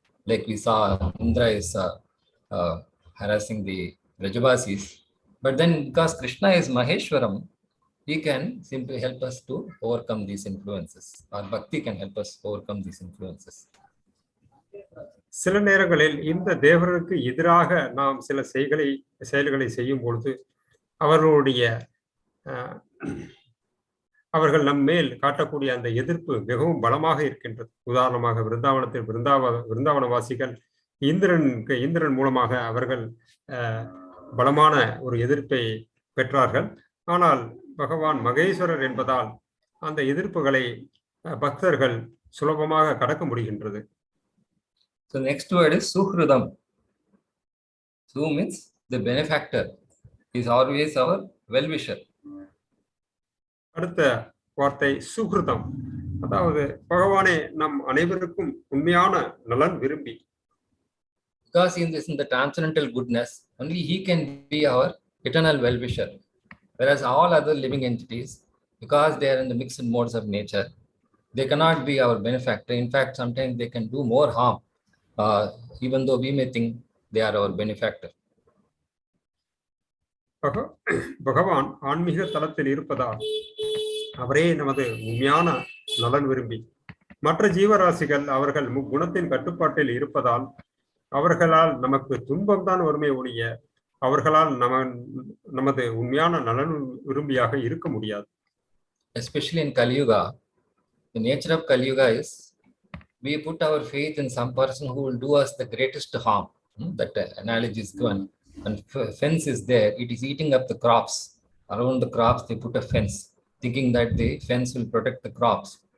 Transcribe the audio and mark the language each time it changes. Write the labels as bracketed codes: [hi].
[en] Like we saw Indra is harassing the Brajavasis. But then because Kṛṣṇa is Maheshwaram, he can simply help us to overcome these influences. Or Bhakti can help us overcome these influences. [ta] சில நேரங்களில் இந்த தேவர்களுக்கு எதிராக நாம் சில செயல்களை செய்யும் பொழுது அவர்கள் நம் மேல் காட்டக்கூடிய அந்த எதிர்ப்பு மிகவும் பலமாக இருக்கின்றது. உதாரணமாக விருந்தாவனவாசிகள் இந்திரன் மூலமாக அவர்கள் பலமான ஒரு எதிர்ப்பை பெற்றார்கள். ஆனால் பகவான் மகேஸ்வரர் என்பதால் அந்த எதிர்ப்புகளை பக்தர்கள் சுலபமாக கடக்க முடிகின்றது. [en] So next word is su-hṛdam. Su means the benefactor. He is always our well-wisher. [ta] அடுத்த வார்த்தை சுஹ்ருதம், அதாவது பகவானே நம் அனைவருக்கும் உண்மையான நலன் விரும்பி. [en] Because he is in the transcendental goodness, only he can be our eternal well-wisher. Whereas all other living entities, because they are in the mixed modes of nature, they cannot be our benefactor. In fact, sometimes they can do more harm, even though we may think they are our benefactor. [ta] பகவான் ஆன்மீக தளத்தில் இருப்பதால் அவரே நமது உண்மையான நலன் விரும்பி. மற்ற ஜீவராசிகள் அவர்கள் குணத்தின் கட்டுப்பாட்டில் இருப்பதால் அவர்களால் நமக்கு துன்பம் தான் வருமே ஒழிய அவர்களால் நமது உண்மையான நலன் விரும்பியாக இருக்க முடியாது. [en] Especially in Kali Yuga, the nature of Kali Yuga is we put our faith in some person who will do us the greatest harm. That analogy is given. And fence is there, it is eating up the crops. Around the crops they put a fence, thinking that the fence will protect the crops.